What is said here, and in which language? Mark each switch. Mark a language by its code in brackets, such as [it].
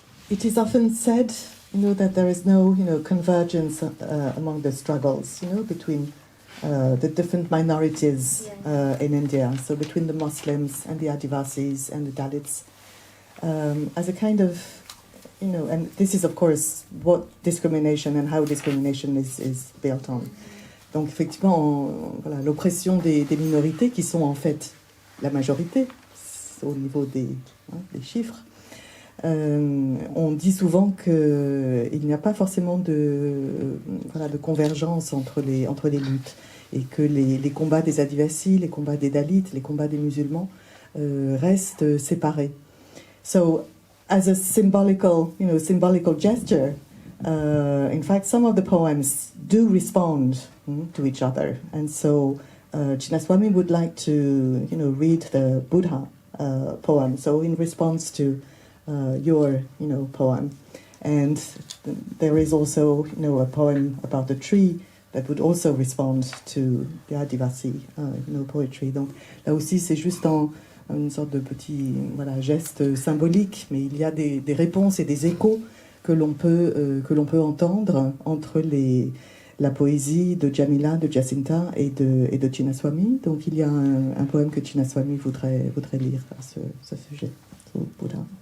[en] It is often said, that there is no, convergence among the struggles, between the different minorities in India, so between the Muslims and the Adivasis and the Dalits, as a kind of, and this is of course what discrimination and how discrimination is built on. [fr] Donc effectivement, voilà, l'oppression des minorités qui sont en fait la majorité au niveau des chiffres. On dit souvent qu'il n'y a pas forcément de convergence entre les luttes et que les combats des Adivasis, les combats des Dalits, les combats des musulmans restent séparés. [en] So, as a symbolical gesture, in fact, some of the poems do respond to each other, and so Chinnaswamy would like to, read the Buddha poem. So, in response to your, poem. And there is also, a poem about the tree that would also respond to the Adivasi, poetry. [fr] Donc là aussi, c'est juste une sorte de petit geste symbolique, mais il y a des réponses et des échos que l'on peut entendre entre la poésie de Jamila, de Jacinta et de Chinnaswamy. Donc il y a un poème que Chinnaswamy voudrait lire à ce sujet, au Bouddha.